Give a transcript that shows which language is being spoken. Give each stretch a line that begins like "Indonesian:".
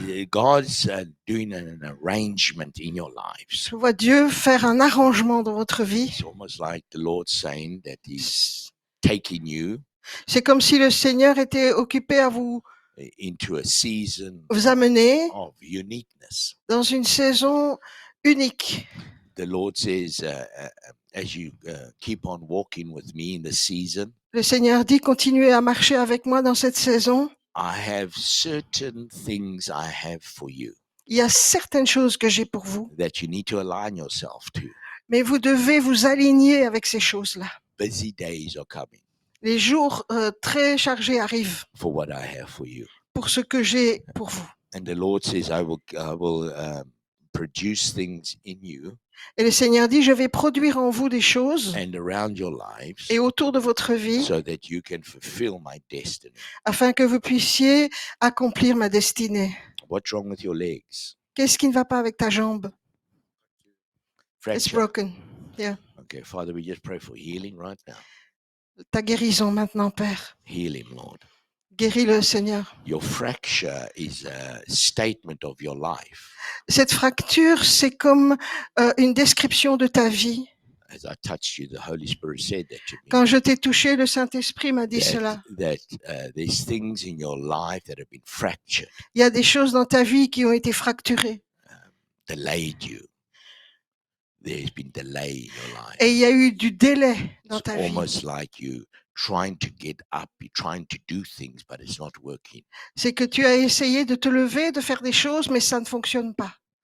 English: God's doing an arrangement in your lives.
French: Je vois Dieu faire un arrangement dans votre vie.
English: It's almost like the Lord saying that He's taking you
French: C'est comme si le Seigneur était occupé à vous
English: into a season
French: amener
English: of uniqueness.
French: dans une saison unique.
English: The Lord says, as you keep on walking with me in the season,
French: Le Seigneur dit, continuez à marcher avec moi dans cette saison.
English: I have certain things I have for you
French: Il y a certaines choses que j'ai pour vous,
English: that you need to align yourself to.
French: mais vous devez vous aligner avec ces choses-là.
English: Busy days are coming
French: Les jours très chargés arrivent
English: for what I have for you.
French: pour ce que j'ai pour vous.
English: And the Lord says, I will produce things in you
French: Et le Seigneur dit, je vais produire en vous des choses
English: and around your lives
French: et autour de votre vie
English: so that you can fulfill my destiny.
French: afin que vous puissiez accomplir ma destinée.
English: What's wrong with your legs?
French: Qu'est-ce qui ne va pas avec ta jambe?
English: It's
French: Fracture.
English: broken. Yeah. Okay, Father, we just pray for healing right now.
French: Ta guérison maintenant, Père.
English: Heal him, Lord.
French: Guéris-le, Seigneur.
English: Your fracture is a statement of your life.
French: Cette fracture, c'est comme une description de ta vie.
English: As I touched you, the Holy Spirit said that to me.
French: Quand je t'ai touché, le Saint-Esprit m'a dit cela.
English: That there's things in your life that have been fractured,
French: Il y a des choses dans ta vie qui ont été fracturées.
English: delayed you. There's been delay in your life.
French: Et il y a eu du délai dans
English: It's
French: ta vie.
English: almost like you trying to get up, you're trying to do things, but it's not working.
French: C'est que tu as essayé de te lever, de faire des choses, mais ça ne fonctionne pas.